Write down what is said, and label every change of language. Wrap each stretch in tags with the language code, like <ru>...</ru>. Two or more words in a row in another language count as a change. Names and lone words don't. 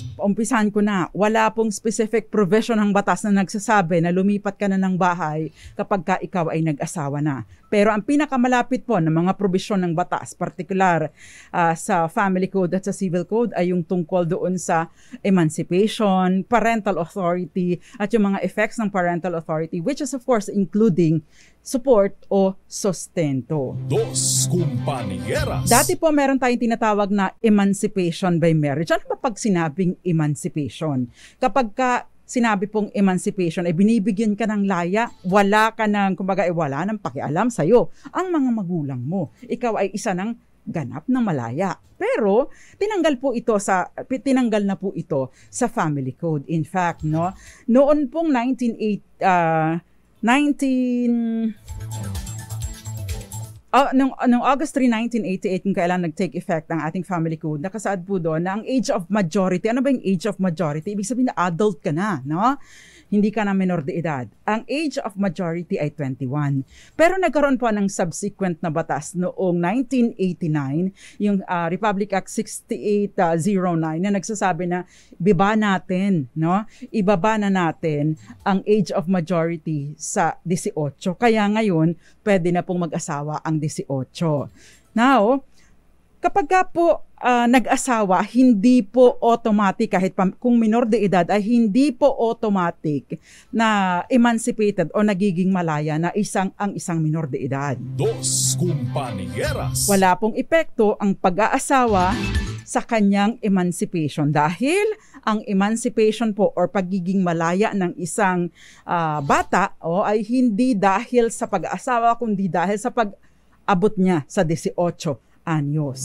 <tl>Umpisahan ko na, wala pong</tl> <en>specific provision</en> <tl>ng batas na nagsasabi na lumipat ka na ng bahay kapag ka ikaw ay nag-asawa na. Pero ang pinakamalapit po ng mga provision ng batas, particular sa Family Code at sa Civil Code, ay yung tungkol doon sa emancipation,</tl> <en>parental authority,</en> <tl>at yung mga effects ng</tl> <en>parental authority, which is of course including support</en> <tl>o sustento. Dos Compañeras. Dati po meron tayong tinatawag na</tl> <en>emancipation by marriage.</en> <tl>Ano ba pag sinabing emancipation? Kapag ka sinabi pong emancipation ay binibigyan ka ng laya, wala ka ng, kumbaga, wala ng pakialam sa'yo ang mga magulang mo. Ikaw ay isa ng ganap na malaya. Pero tinanggal na po ito sa Family Code.</tl> <en>In fact,</en> <tl>noon pong 19 Nung August 3, 1988, kung kailan nag-</tl> <en>take effect</en> <tl>ang ating family code, nakasaad po doon na ang</tl> <en>age of majority.</en> <tl>Ano ba yung</tl> <en>age of majority?</en> <tl>Ibig sabihin na adult ka na, no? Hindi ka na menor de edad. Ang</tl> <en>age of majority</en> <tl>ay 21. Pero nagkaroon po ng subsequent na batas noong 1989, yung Republic Act 6809 na nagsasabi na ibaba na natin ang</tl> <en>age of majority</en> <tl>sa 18. Kaya ngayon, pwede na pong mag-asawa ang 18. Now, kapag po nag-asawa, hindi po automatic, kahit kung minor de edad, ay hindi po automatic na emancipated o nagiging malaya na ang isang minor de edad. Dos Compañeras. Wala pong epekto ang pag-aasawa sa kanyang emancipation dahil ang emancipation po or pagiging malaya ng isang bata ay hindi dahil sa pag-aasawa kundi dahil sa pag-abot niya sa 18 anyos.</tl>